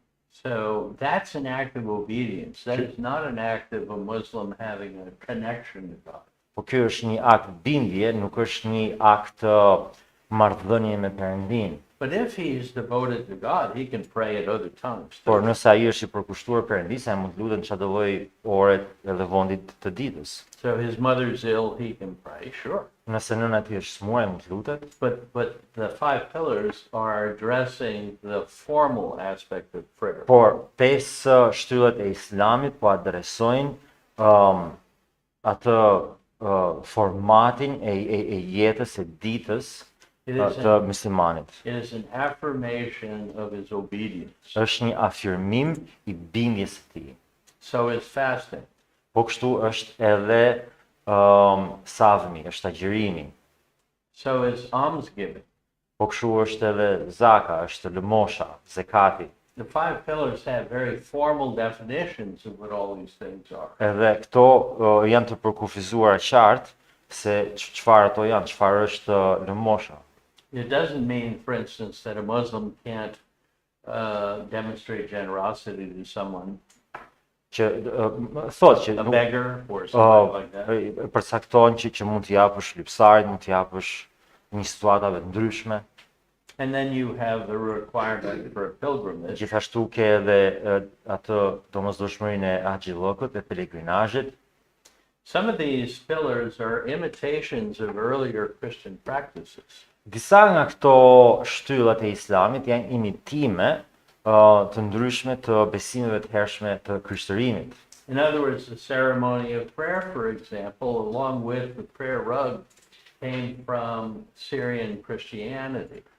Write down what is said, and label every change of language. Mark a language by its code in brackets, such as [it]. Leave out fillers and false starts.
[en] So that's an act of obedience. That is not an act of a Muslim having a connection to God. [sq] Po ky është një akt bindje, nuk është një akt marrëdhënie me Perëndin. [en] But if he is devoted to God, he can pray at other times. [sq] Por nëse ai është I përkushtuar Perëndisë, ai mund të lutet çdo lloj ore edhe vondit të ditës. [en] So his mother's ill, he can pray, sure. [sq] Nëse nëna e tij është smuar, ai mund të lutet. [en] But the 5 pillars are addressing the formal aspect of prayer. [sq] Por 5 shtyllat e Islamit po adresojnë atë formatin e jetës e ditës [en] It is [sq] të muslimanit. [en] It is an affirmation of his obedience. [sq] Është një afirmim I bindjes së tij. [en] So is fasting. [sq] Po kështu është edhe savmi, është agjërimi. [en] So is almsgiving. [sq] Po kështu është edhe zaka, është lëmosha, zekati. [en] The 5 pillars have very formal definitions of what all these things are. [sq] Edhe këto janë të përkufizuara qartë se çfarë ato janë, çfarë është lëmosha. [en] It doesn't mean, for instance, that a Muslim can't demonstrate generosity to someone, [sq] Që thotë që [en] a [sq] nuk [en] beggar or something like that. [sq] përcakton që mund të japësh lypsarit, mund të japësh në situatave të ndryshme. [en] And then you have the requirement for a pilgrimage. [sq] Gjithashtu ke edhe atë domosdoshmërinë e haxhillokut, e pelegrinazhit. [en] Some of these pillars are imitations of earlier Christian practices. [sq] Disa nga këto shtyllat e Islamit janë imitime të ndryshme të besimeve të hershme të krishterimit. [en] In other words, the ceremony of prayer, for example, along with the prayer rug, came from Syrian Christianity.